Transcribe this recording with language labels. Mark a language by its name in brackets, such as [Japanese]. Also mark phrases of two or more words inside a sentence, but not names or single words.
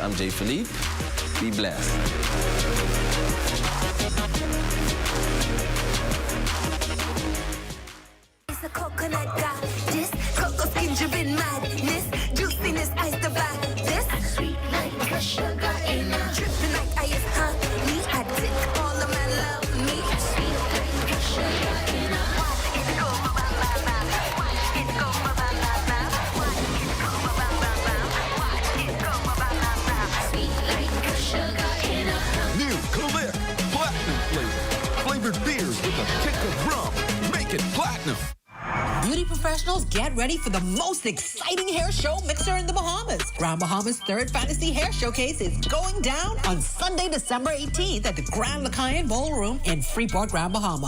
[English] I'm Jay Philippe. Be blessed. Just a coconut got this. Cocoa skin dripping madness. Juiciness, ice to back this. Sweet like a sugar in a dripping like ice, honey. Addict, all of my love me. Sweet like a sugar in a watch it go ba ba ba. Watch it go ba ba ba ba. Watch it go ba ba ba ba. Watch it go ba ba ba ba. Sweet like a sugar in a New Click Platinum flavor. Flavored beers with a kick of rum. Make it platinum. Beauty professionals, get ready for the most exciting hair show mixer in the Bahamas. Grand Bahamas' third Fantasy Hair Showcase is going down on Sunday, December 18th at the Grand Lacaille Ballroom in Freeport, Grand Bahama.